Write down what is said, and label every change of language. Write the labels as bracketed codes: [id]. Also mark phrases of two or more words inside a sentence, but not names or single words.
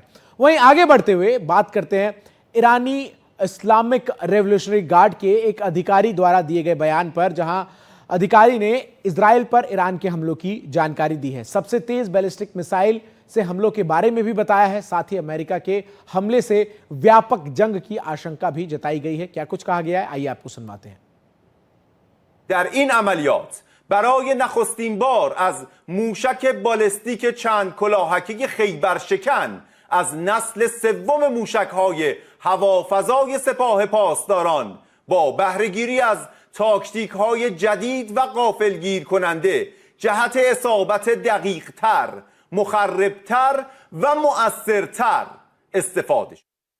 [hi] वहीं आगे बढ़ते हुए बात करते हैं ईरानी इस्लामिक रेवोल्यूशनरी गार्ड के एक अधिकारी द्वारा दिए गए बयान पर, जहां अधिकारी ने इजराइल पर ईरान के हमलों की जानकारी दी है। सबसे तेज [en] ballistic missile [hi] से हमलों के बारे में भी बताया है। साथ ही अमेरिका के हमले से व्यापक जंग की आशंका भी जताई गई है। क्या कुछ कहा गया है, आइए आपको सुनवाते हैं। [fa] در این عملیات برای نخستین بار از موشک بالستیک چند کلاهکی خیبرشکن از نسل 3 موشک‌های هوافضای سپاه پاسداران با بهره‌گیری از تاکتیک‌های جدید و غافلگیر کننده جهت اصابت دقیق‌تر، مخرب‌تر و مؤثرتر استفاده شد.